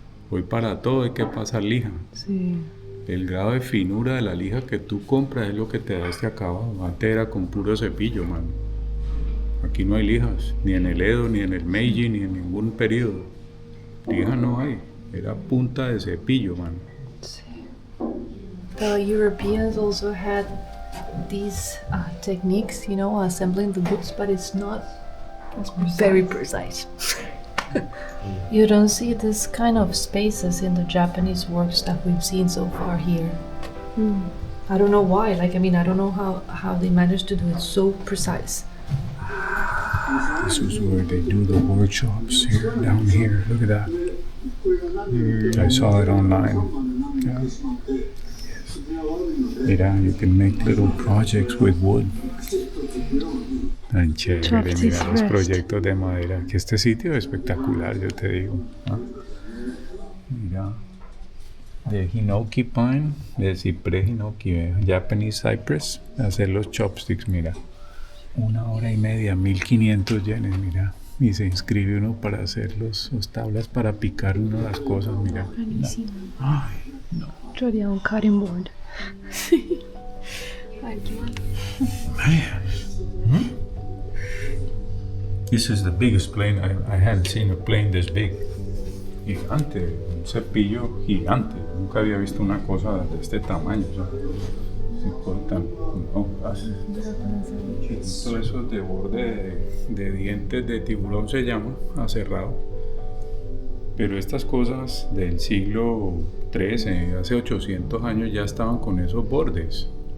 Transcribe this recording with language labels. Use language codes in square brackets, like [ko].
[es] Hoy para todo hay que pasar lija. Sí. El grado de finura de la lija que tú compras es lo que te da este acabado. Antes era con puro cepillo, man. Aquí no hay lijas, ni en el Edo, ni en el Meiji, ni en ningún periodo. Lija no hay, era punta de cepillo, man. [en] The Europeans also had these techniques, you know, assembling the books, but it's not very precise. You don't see this kind of spaces in the Japanese works that we've seen so far here. I don't know why. Like, I mean, I don't know how they managed to do it so precise. This is where they do the workshops here, down here. Look at that. I saw it online. Yeah. Mira, you can make little projects with wood. [es] Tan chévere, mira los proyectos de madera. Que este sitio es espectacular, yo te digo. ¿Ah? Mira. De Hinoki Pine, de ciprés Hinoki, Japanese Cypress, hacer los chopsticks, mira. 1 hora y media, 1500 yenes, mira. Y se inscribe uno para hacer los tablas para picar uno las cosas, mira. Buenísimo. Ay, no. Yo haría un cutting board. Ay, qué mal. [en] Man. This is the biggest plane. I hadn't seen a plane this big. [es] Gigante, un cepillo gigante. Nunca había visto una cosa de este tamaño. O sea, se cortan, no, todo eso de borde de dientes de tiburón se llama, aserrado. Pero estas cosas del siglo XIII, hace 800 años ya estaban con esos bordes.